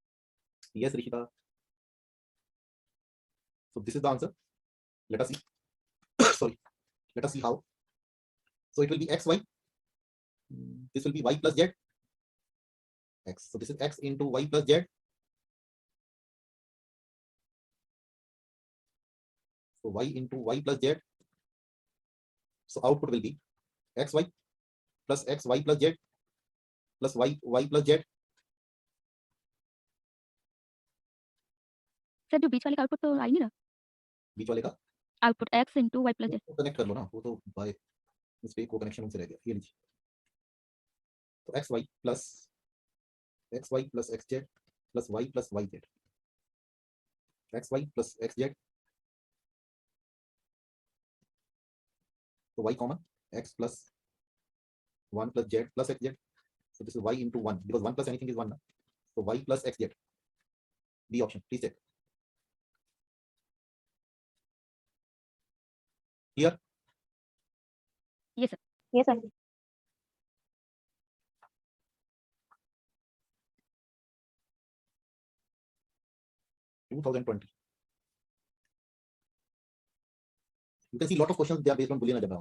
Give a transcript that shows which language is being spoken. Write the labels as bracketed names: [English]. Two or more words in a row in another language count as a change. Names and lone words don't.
[English] Yes, Rishita. So this is the answer. Let us see. sorry, let us see how. So it will be xy. This will be y plus z x. So this is x into y plus z. So y into y plus z. So output will be xy plus xy plus z plus y plus z. [Hindi] सर जो बीच वाले का आउटपुट तो आ ही नहीं रहा बीच वाले का [English] आउटपुट x into y plus z [Hindi] कनेक्ट कर लो ना, वो तो [English] by mistake [Hindi] वो कनेक्शन उनसे रह गया। ये लीजिए, तो [English] xy plus xz plus y plus yz, xy plus xz, so y comma x plus 1 plus z plus xz. So this is y into 1 because 1 plus anything is 1 na? So y plus xz, B option, please check. Clear? yes sir Yes, sir. You can see a lot of questions, they are based on Boolean algebra.